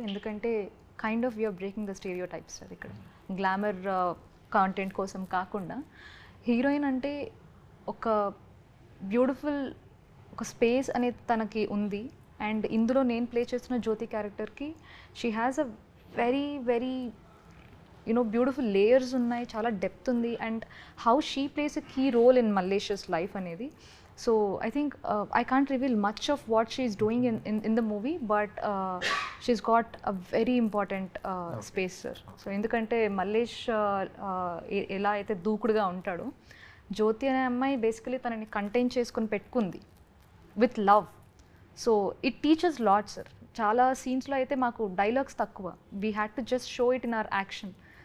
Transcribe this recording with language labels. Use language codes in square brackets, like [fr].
[te] ఎందుకంటే [en] kind of you're breaking the stereotypes [te] sir. ఇక్కడ glamour content కోసం కాకుండా హీరోయిన్ అంటే ఒక బ్యూటిఫుల్ ఒక స్పేస్ అనేది తనకి ఉంది. అండ్ ఇందులో నేను ప్లే చేస్తున్న జ్యోతి క్యారెక్టర్కి [en] she has a very very you know beautiful layers [te] ఉన్నాయి, చాలా డెప్త్ ఉంది. [en] and how she plays a key role in మల్లేషియస్ life [te] అనేది. [en] So I think I can't reveal much of what she's doing in the movie, but she's got a very important space, sir. [te] So ఎందుకంటే మల్లేష్ ఎలా అయితే దూకుడుగా ఉంటాడో, జ్యోతి అనే అమ్మాయి basically తనని contain చేసుకొని పెట్టుకుంది [en] With love. So it teachers lot sir. [te] చాలా సీన్స్లో అయితే మాకు డైలాగ్స్ తక్కువ, [en] We had to just show it in our action.